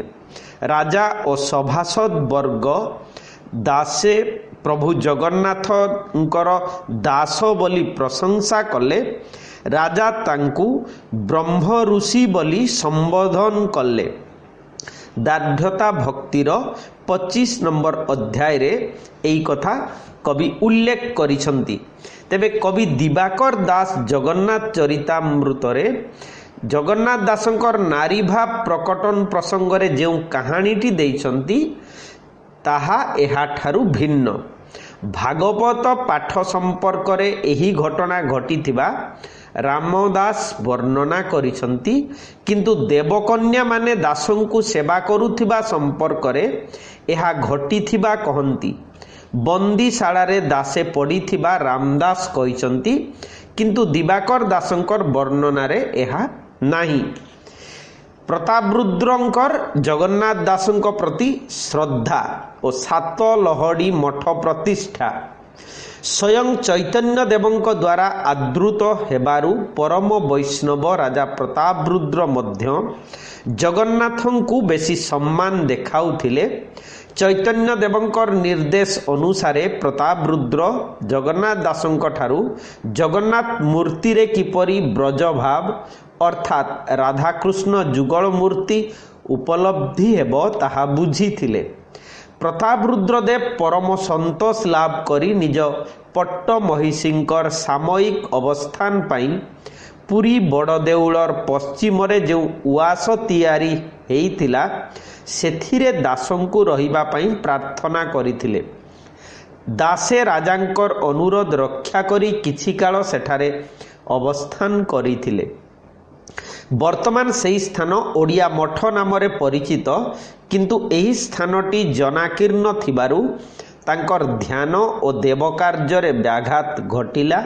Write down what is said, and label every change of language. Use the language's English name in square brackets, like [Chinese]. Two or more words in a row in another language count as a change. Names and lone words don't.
[Odia] ରାଜା ଓ ସଭାସଦ ବର୍ଗ ଦାସେ ପ୍ରଭୁ ଜଗନ୍ନାଥଙ୍କର ଦାସ ବୋଲି ପ୍ରଶଂସା କଲେ। ରାଜା ତାଙ୍କୁ ବ୍ରହ୍ମ ଋଷି ବୋଲି ସମ୍ବୋଧନ କଲେ। ଦାର୍ଢ୍ୟତା ଭକ୍ତିର 25 ନମ୍ବର ଅଧ୍ୟାୟ ରେ ଏହି କଥା କବି ଉଲ୍ଲେଖ କରିଛନ୍ତି। ତେବେ କବି ଦିବାକର ଦାସ ଜଗନ୍ନାଥ ଚରିତାମୃତ ରେ ଜଗନ୍ନାଥ ଦାସଙ୍କର ନାରୀ ଭାବ ପ୍ରକଟନ ପ୍ରସଙ୍ଗ ରେ ଯେଉଁ କାହାଣୀଟି ଦେଇଛନ୍ତି ତାହା ଏହାଠାରୁ ଭିନ୍ନ। ଭାଗବତ ପାଠ ସମ୍ପର୍କ ରେ ଏହି ଘଟଣା ଘଟିଥିବା ରାମଦାସ ବର୍ଣ୍ଣନା କରିଛନ୍ତି, କିନ୍ତୁ ଦେବକନ୍ୟା ମାନେ ଦାସଙ୍କୁ ସେବା କରୁଥିବା ସମ୍ପର୍କ ରେ ଏହା ଘଟିଥିବା କହନ୍ତି। ବନ୍ଦୀଶାଳା ରେ ଦାସେ ପଡ଼ିଥିବା ରାମଦାସ କହିଛନ୍ତି, କିନ୍ତୁ ଦିବାକର ଦାସଙ୍କର ବର୍ଣ୍ଣନା ରେ ଏହା ନାହିଁ। ପ୍ରତାପରୁଦ୍ରଙ୍କର ଜଗନ୍ନାଥ ଦାସଙ୍କ ପ୍ରତି ଶ୍ରଦ୍ଧା ଓ 7 ଲହଡ଼ି ମଠ ପ୍ରତିଷ୍ଠା ସ୍ୱୟଂ ଚୈତନ୍ୟ ଦେବଙ୍କ ଦ୍ୱାରା ଆଦୃତ ହେବାରୁ ପରମ ବୈଷ୍ଣବ ରାଜା ପ୍ରତାପରୁଦ୍ର ମଧ୍ୟ ଜଗନ୍ନାଥଙ୍କୁ ବେଶୀ ସମ୍ମାନ ଦେଖାଉଥିଲେ। ଚୈତନ୍ୟ ଦେବଙ୍କର ନିର୍ଦ୍ଦେଶ ଅନୁସାରେ ପ୍ରତାପରୁଦ୍ର ଜଗନ୍ନାଥ ଦାସଙ୍କ ଠାରୁ ଜଗନ୍ନାଥ ମୂର୍ତ୍ତି ରେ କିପରି ବ୍ରଜ ଭାବ ଅର୍ଥାତ ରାଧାକୃଷ୍ଣ ଯୁଗଳ ମୂର୍ତ୍ତି ଉପଲବ୍ଧି ହେବ ତାହା ବୁଝିଥିଲେ। ପ୍ରତାପରୁଦ୍ରଦେବ ପରମ ସନ୍ତୋଷ ଲାଭ କରି ନିଜ ପାଟ ମହିଷୀଙ୍କର ସାମୟିକ ଅବସ୍ଥାନ ପାଇଁ ପୁରୀ ବଡ଼ ଦେଉଳର ପଶ୍ଚିମ ରେ ଯେଉଁ ଆବାସ ତିଆରି ହେଇଥିଲା ସେଥିରେ ଦାସଙ୍କୁ ରହିବା ପାଇଁ ପ୍ରାର୍ଥନା କରିଥିଲେ। ଦାସେ ରାଜାଙ୍କର ଅନୁରୋଧ ରକ୍ଷା କରି କିଛି କାଳ ସେଠାରେ ଅବସ୍ଥାନ କରିଥିଲେ। ବର୍ତ୍ତମାନ ସେହି ସ୍ଥାନ ଓଡ଼ିଆ ମଠ ନାମରେ ପରିଚିତ, କିନ୍ତୁ ଏହି ସ୍ଥାନଟି ଜନାକୀର୍ଣ୍ଣ ଥିବାରୁ ତାଙ୍କର ଧ୍ୟାନ ଓ ଦେବକାର୍ଯ୍ୟ ରେ ବ୍ୟାଘାତ ଘଟିଲା।